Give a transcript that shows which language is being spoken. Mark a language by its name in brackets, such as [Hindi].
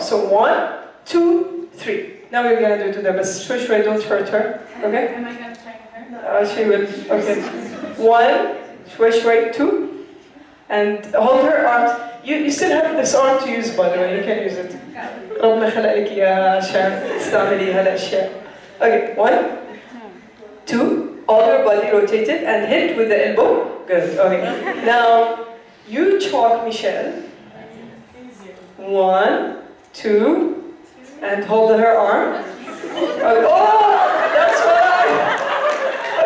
[English] So 1, 2, 3. Now we're gonna do it to the best. Shway, don't hurt her, okay? Am I going to strike her? She will, okay. 1, shway, 2. And hold her arms. You still have this arm to use, by the way, you can use it. [Arabic] ربنا خلق لك إياها عشان تستعملي هالأشياء. [English] Okay, 1, 2, all your body rotated and hit with the elbow. Good, okay. Now, you choke Michelle. 1, 2, and hold her arm. Oh, that's right!